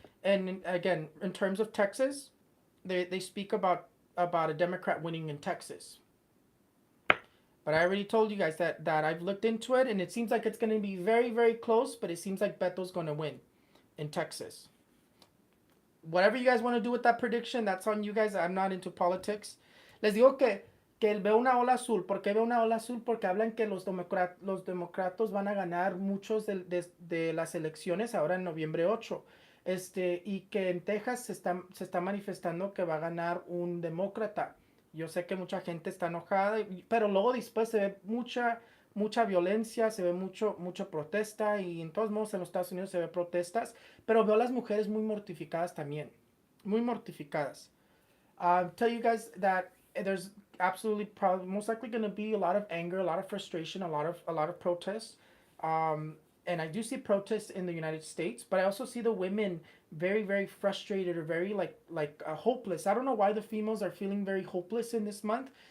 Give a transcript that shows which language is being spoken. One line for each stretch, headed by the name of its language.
English: And again, in terms of Texas, they speak about a Democrat winning in Texas. But I already told you guys that I've looked into it, and it seems like it's going to be very, very close, but it seems like Beto's going to win in Texas. Whatever you guys want to do with that prediction, that's on you guys. I'm not into politics.
Spanish: Les digo que veo una ola azul. ¿Por qué veo una ola azul? Porque hablan que los demócratas van a ganar muchos de las elecciones ahora en noviembre 8. Y que en Texas se está manifestando que va a ganar un demócrata. Yo sé que mucha gente está enojada, pero luego después se ve mucha violencia, se ve mucha protesta y en todos modos en los Estados Unidos se ve protestas, pero veo a las mujeres muy mortificadas también, muy mortificadas.
English: Tell you guys that there's absolutely probably most likely going to be a lot of anger, a lot of frustration, a lot of protests. And I do see protests in the United States, but I also see the women very very frustrated or very hopeless. I don't know why the females are feeling very hopeless in this month.